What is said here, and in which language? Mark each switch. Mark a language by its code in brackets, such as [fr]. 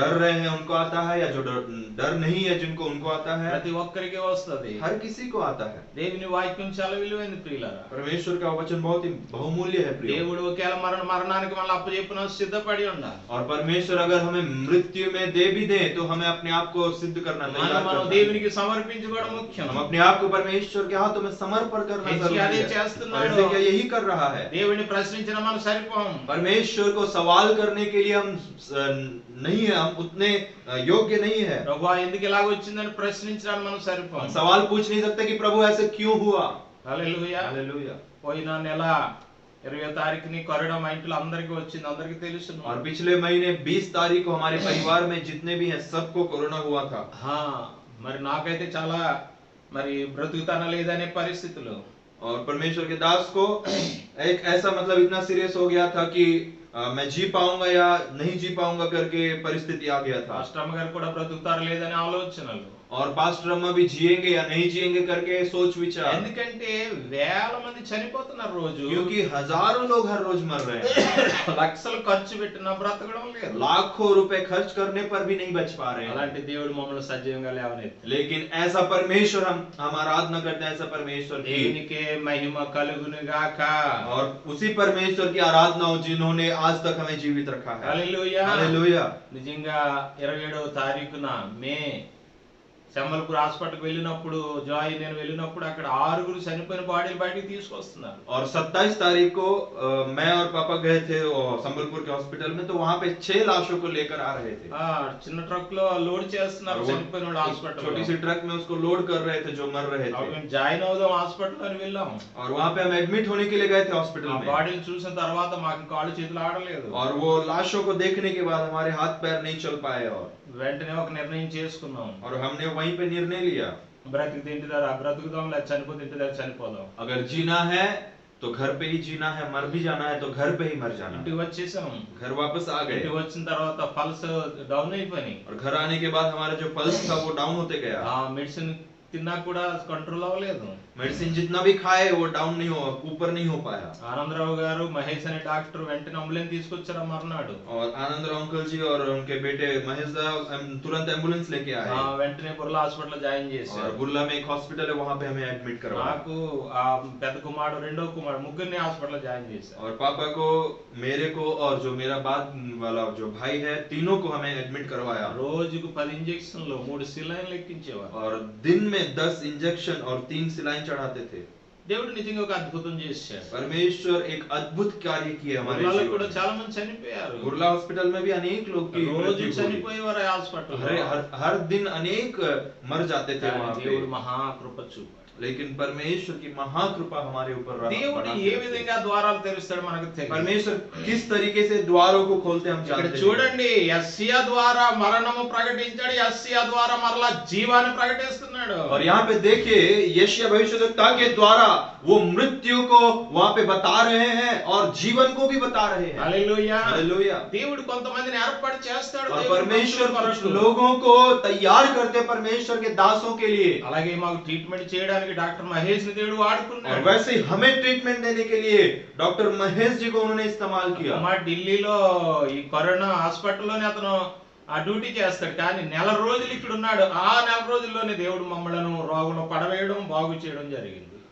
[hi] डर रहे हैं उनको आता है या जो डर नहीं है जिनको उनको आता है। [te] ప్రతి ఒక్కరికి వస్తది. [hi] हर किसी को आता है। [te] దేవుని వాక్యం చాలా విలువైంది ప్రియులారా. [hi] परमेश्वर का वचन बहुत ही बहुमूल्य है प्रिय। [te] దేవుడు ఒకవేళ మరణానికి మళ్ళీ అప్పచెప్పున సిద్ధపడి ఉండాలి. [hi] और परमेश्वर अगर हमें मृत्यु में दे भी भी दें तो हमें अपने आप को सिद्ध करना [te] మనం [hi] तैयार [te] మనం [hi] करना है। [te] దేవునికి సమర్పించుకోవడం ముఖ్యం. [hi] हम अपने आप को परमेश्वर के हाथों में समर्पण करना हिजकिया जरूरी [te] अదే [hi] है। [te] చేస్తున్నాడు. [hi] और हिजकिया यही कर रहा है। [te] దేవుని ప్రశ్నించిన మనం సరిపోం. [hi] परमेश्वर को सवाल करने के लिए हम नहीं है, हम उतने योग्य नहीं है। [te] ప్రభువా ఎందుకు ఇలాగ వచ్చిందని ప్రశ్నించడానికి మనం సరిపోం. [hi] हम सवाल पूछ नहीं सकते कि प्रभु ऐसे क्यों हुआ। [te] హల్లెలూయా. [hi] हालेलुया। [te] పోయిన నెల 20వ తారీఖుని కరోనా మా ఇంట్లో అందరికీ వచ్చింది, అందరికీ తెలుసు. [hi] और पिछले महीने 20 तारीख को हमारे परिवार में जितने भी हैं सबको कोरोना हुआ था। [te] మరి నాకైతే చాలా మరి బ్రతుకుతానా లేదనే పరిస్థితులు. [hi] और परमेश्वर के दास को एक ऐसा मतलब इतना सीरियस हो गया था कि मैं जी पाऊंगा या नहीं जी पाऊंगा करके परिस्थिति आ गया था। [te] పాస్టర్ అమ్మ గారు కూడా బ్రతుకుతారు లేదనే ఆలోచనలు. [hi] और पास्टर अम्मा भी जिएंगे या नहीं जिएंगे करके सोच विचार। [te] ఎందుకంటే వేల మంది చనిపోతున్నారు రోజు. [hi] क्योंकि हजारों लोग हर रोज मर रहे हैं। [te] లక్షలు ఖర్చు పెట్టినా బ్రతకడం లేదు. [hi] लाखों रुपए खर्च करने पर भी नहीं बच पा रहे हैं। [te] అలాంటి దేవుడు మమ్మల్ని సజీవంగా లేవనెత్తాడు. [hi] लेकिन ऐसा परमेश्वर हम आराधना करते हैं, ऐसा परमेश्वर की। [te] దేవునికే మహిమ కలుగును గాక. [hi] और उसी परमेश्वर की आराधना हो जिन्होंने आज तक हमें जीवित रखा है। [te] హల్లెలూయా. [hi] हालेलुया। [te] నిజంగా 27వ తారీఖున మే శంబల్పూర్ హాస్పిటల్కి వెళ్ళినప్పుడు జాయ్ నేను వెళ్ళినప్పుడు అక్కడ 6 చనిపోయిన బాడీలు బయటికి తీసుకొస్తున్నారు. [hi] और 27 तारीख को मैं और पापा गए थे संबलपुर के हॉस्पिटल में, तो वहां पे 6 लाशों को लेकर आ रहे थे। [te] చిన్న ట్రక్ లో లోడ్ చేస్తున్నారు చనిపోయిన వాళ్ళ హాస్పిటల్. [hi] छोटी सी ट्रक में उसको लोड कर रहे थे जो मर रहे थे। [te] మేము జాయిన్ అవుదాం హాస్పిటల్ అని వెళ్ళాం. [hi] और वहां पे हम एडमिट होने के लिए गए थे हॉस्पिटल में। [te] బాడీని చూసిన తర్వాత మాకు కాళ్ళు చేతులు ఆడలేదు. [hi] और वो लाशों को देखने के बाद हमारे हाथ पैर नहीं चल पाए। और [te] వెంటనే ఒక నిర్ణయం చేసుకున్నాం. [hi] और हमने वहीं पे निर्णय लिया, [te] బ్రతికితే ఇంటి దగ్గర బ్రతుకుదాం, లేదా చనిపోతే ఇంటి దగ్గర చనిపోదాం. [hi] अगर जीना है तो घर पे ही जीना है, मर भी जाना है तो घर पे ही मर जाना। [te] ఇంటికి వచ్చేసాం. [hi] घर वापस आ गए। [te] ఇంటికి వచ్చిన తర్వాత పల్స్ డౌన్ అయిపోయి. [hi] और घर आने के बाद हमारा जो पल्स था वो डाउन होते गया। [te] మెడిసిన్ తిన్నా కూడా కంట్రోల్ అవ్వలేదు. [hi] मेडिसिन जितना भी खाए वो डाउन नहीं हो, ऊपर नहीं हो पाया। [te] ఆనందరావు గారు మహేష్ అనే డాక్టర్ వెంటనే అంబులెన్స్ తీసుకొచ్చారు మర్నాడు. [hi] और आनंदराव अंकल जी और उनके बेटे महेश दा तुरंत एम्बुलेंस लेके आए। [te] వెంటనే బుర్లా హాస్పిటల్ జాయిన్ [hi] और [te] చేశారు. [hi] बुर्ला में एक हॉस्पिटल है, वहां पे हमें एडमिट करवाया। [te] నాకు ఆ పెద్ద కుమారుడు రెండో కుమారుడు ముగ్గురిని హాస్పిటల్ జాయిన్ చేశారు. [hi] और पापा को, मेरे को और जो मेरा बाद वाला जो भाई है, तीनों को हमें एडमिट करवाया। [te] రోజుకు 10 ఇంజెక్షన్లు 3 సిలైన్లు ఎక్కించేవారు. [hi] और दिन में 10 इंजेक्शन और 3 सिलाइन चढ़ाते थे। [te] దేవుడు నిజంగా ఒక అద్భుతం చేశాడు. [hi] परमेश्वर एक अद्भुत कार्य किए हमारे [te] గుర్రాలో [hi] जीवन [te] కూడా [hi] में। [te] చాలా మంది చనిపోయారు. [hi] बुर्ला हॉस्पिटल में भी अनेक लोग की [te] రోజు [hi] मृत्यु हुई। [te] చనిపోయేవారు ఆ హాస్పిటల్. [hi] हर दिन अनेक मर जाते थे वहां पे। [te] దేవుడు మహాకృప చూపాడు. [hi] लेकिन परमेश्वर की महाकृपा हमारे ऊपर रहा। [te] దేవుడు ఏ విధంగా ద్వారాలు తెరుస్తాడు మనకు తెలియదు. [hi] परमेश्वर किस तरीके से द्वारों को खोलते हम [te] ఇక్కడ [hi] जानते हैं। [te] చూడండి, యెషయా ద్వారా మరణము ప్రకటించాడు, యెషయా ద్వారా మరలా జీవాన్ని ప్రకటిస్తున్నాడు. [hi] और यहाँ पे देखिए यशायाह भविष्यद्वक्ता के द्वारा वो मृत्यु को वहां पे बता रहे हैं और जीवन को भी बता रहे हैं। [te] హల్లెలూయా. [hi] हालेलुया। [te] దేవుడు కొంతమందిని ఏర్పాటు చేస్తాడు. [hi] और [te] దేవుడు [hi] परमेश्वर [te] భక్తుల [hi] कुछ [te] కొరకు. [hi] लोगों को तैयार करते परमेश्वर के दासों के लिए। [te] అలాగే మాకు ట్రీట్మెంట్ చేయడానికి డాక్టర్ మహేష్ ని దేవుడు [hi] और [te] వాడుకున్నాడు. [hi] वैसे ही हमें ट्रीटमेंट देने के लिए डॉक्टर महेश जी को उन्होंने इस्तेमाल किया। [te] మా ఢిల్లీలో ఈ కరోనా హాస్పిటల్లోనే అతను ఆ డ్యూటీ చేస్తాడు. కానీ నెల రోజులు ఇక్కడ ఉన్నాడు. ఆ నెల రోజుల్లోనే దేవుడు మమ్మలను రోగంలో పడవేయడం, బాగు చేయడం జరిగింది.